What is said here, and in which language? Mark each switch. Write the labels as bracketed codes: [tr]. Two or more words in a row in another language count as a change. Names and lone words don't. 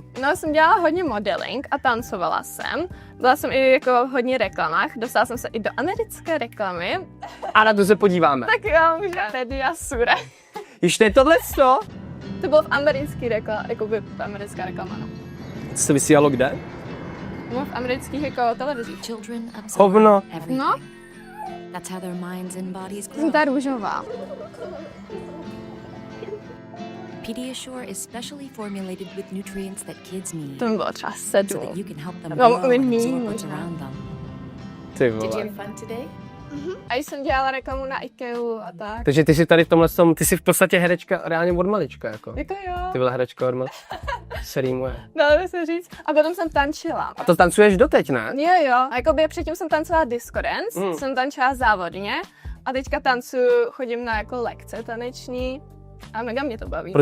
[cs] No, jsem dělala hodně modeling a tancovala jsem. Byla jsem i jako v hodně reklamách, dostala jsem se i do americké reklamy. A na to se podíváme. Tak jo, může Pediasure. Již ne tohleto? To bylo v americký reklama, jako by americká reklama, no. Co se vysílalo kde? No, v amerických jako televizích. [en] Children absorb [cs] Hovno. [en] everything. [cs] No, [en] That's how their minds and bodies [cs] jsem [en] grow. [cs] ta růžová. [en] Pediasure is specially formulated with nutrients that kids need, [cs] To mi bylo třeba [en] so that [cs] 7. [en] you can help them [cs] No, [en] grow and [cs] míň [en] absorb what's [cs] možná. [en] around them. [cs] Ty vole. [en] fun today? [cs] A jsem dělala reklamu na IKEA a tak. Takže ty jsi tady v tomhle tom, ty jsi v podstatě herečka reálně od malička, jako. Jako jo, Ty byla herečka od malička. Se rýmuje. dalo by se říct. A potom jsem tančila. A to tancuješ doteď, ne? Jo. A jakoby předtím jsem tancovala [en] disco dance, [cs] jsem tančila závodně a teďka tancuju, chodím na jako lekce taneční a mega mě to baví.